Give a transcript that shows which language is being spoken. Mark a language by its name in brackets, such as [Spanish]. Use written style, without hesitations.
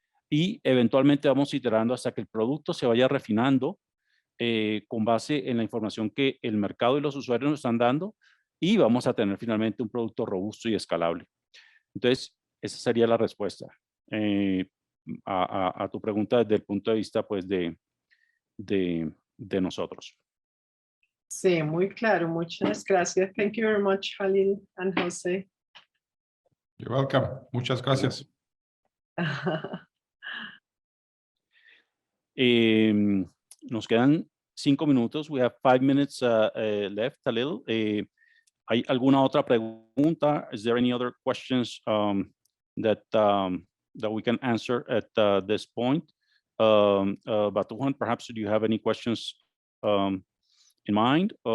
[Spanish] y eventualmente vamos iterando hasta que el producto se vaya refinando con base en la información que el mercado y los usuarios nos están dando, y vamos a tener finalmente un producto robusto y escalable. Entonces, esa sería la respuesta a tu pregunta desde el punto de vista pues de nosotros. Sí, muy claro. Muchas gracias. [English] Thank you very much, Halil and Jose. You're welcome. [Spanish] Muchas gracias. Nos quedan 5 minutos. [English] We have 5 minutes left, Halil. [Spanish] ¿Hay alguna otra pregunta? [English] Is there any other questions that we can answer at this point? Batuhan, perhaps do you have any questions in mind?